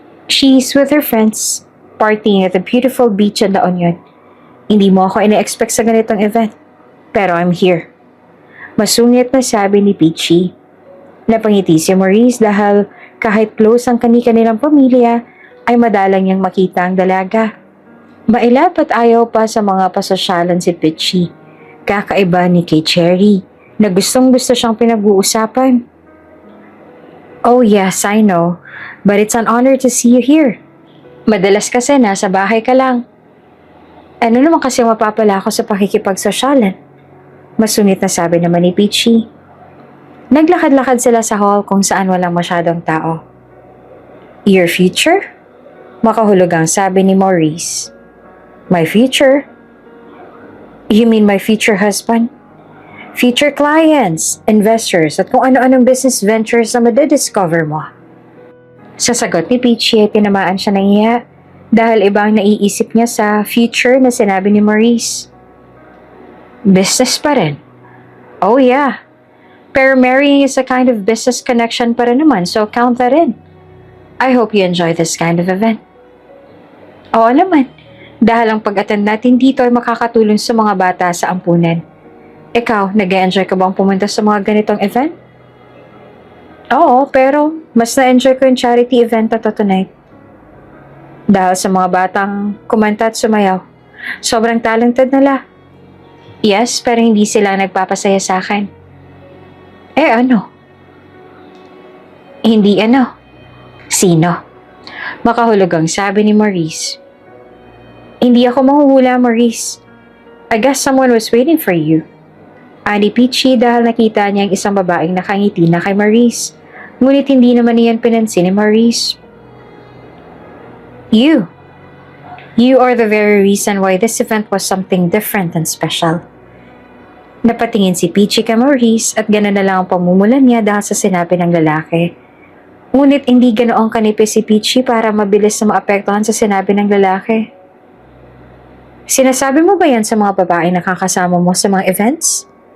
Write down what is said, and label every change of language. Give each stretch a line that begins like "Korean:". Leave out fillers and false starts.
English: She's with her friends, partying at the beautiful beach in La Union.
Filipino: Hindi mo ako ina-expect sa ganitong event.
English: Pero I'm here.
Filipino: Masungit na sabi ni Peachy. Napangiti si Maurice dahil kahit close ang kanilang pamilya, ay madalang niyang makita ang dalaga. Mailap at ayaw pa sa mga pasosyalan si Peachy. Kakaiba ni kay Cherry na gustong-gusto siyang pinag-uusapan.
English: Oh yes, I know. But it's an honor to see you here.
Filipino: Madalas kasi nasa bahay ka lang. Ano naman kasi mapapala ako sa pakikipagsosyalan? Masunit na sabi naman ni Peachy. Naglakad-lakad sila sa hall kung saan walang masyadong tao.
English: Your future?
Filipino: Makahulog ang sabi ni Maurice.
English: My future? You mean my future husband? Future clients, investors,
Filipino: at kung ano-anong
English: business ventures na madidiscover mo.
Filipino: Sa sagot ni Peachy ay tinamaan siya ng iya dahil ibang naiisip niya sa future na sinabi ni Maurice.
English: Business
Filipino: pa rin.
English: Oh yeah. Pero marrying is a kind of business connection
Filipino: pa rin naman,
English: so count that in. I hope you enjoy this kind of event.
Filipino: Oo naman, dahil ang pag-attend natin dito ay makakatulong sa mga bata sa ampunan. Ikaw, nag-enjoy ka bang pumunta sa mga ganitong event? Oo, pero mas na-enjoy ko yung charity event na to tonight. Dahil sa mga batang kumanta at sumayaw, sobrang talented nila.
English: Yes,
Filipino: pero hindi sila nagpapasaya sa akin. Eh ano? Hindi ano? Sino? Makahulog ang sabi ni Maurice. Hindi ako manghuhula, Maurice.
English: I guess someone was waiting for you.
Filipino: Ani Peachy dahil nakita niya ang isang babaeng nakangiti na kay Maurice. Ngunit hindi naman niyan pinansin ni Maurice.
English: You. You are the very reason why this event was something different and special.
Filipino: Napatingin si Peachy kay Maurice at gano'n na lang ang pamumulan niya dahil sa sinabi ng lalaki. Ngunit hindi ganoong kanipis si Peachy para mabilis na maapektuhan sa sinabi ng lalaki. Sinasabi mo ba yan sa mga babaeng nakakasama mo sa mga events?